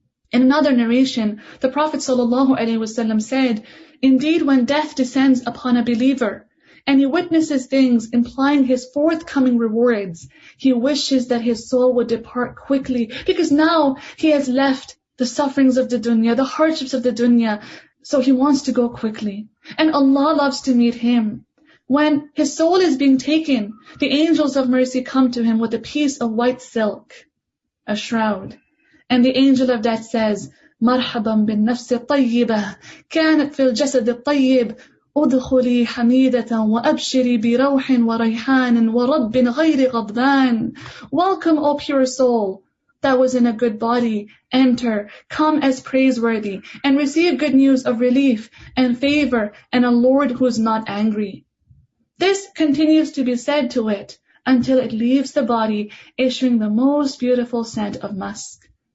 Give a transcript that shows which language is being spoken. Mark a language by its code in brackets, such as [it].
[en] In another narration, the Prophet ﷺ said, indeed, when death descends upon a believer, and he witnesses things implying his forthcoming rewards, he wishes that his soul would depart quickly, because now he has left the sufferings of the dunya, the hardships of the dunya, so he wants to go quickly. And Allah loves to meet him. When his soul is being taken, the angels of mercy come to him with a piece of white silk, a shroud. And the angel of death says, [ar] مرحبا بالنفس الطيبة كانت في الجسد الطيب ادخلي حميدة وأبشري بروح وريحان ورب غير غضبان. [en] Welcome, O pure soul, that was in a good body, enter, come as praiseworthy, and receive good news of relief and favor and a Lord who is not angry. This continues to be said to it until it leaves the body, issuing the most beautiful scent of musk.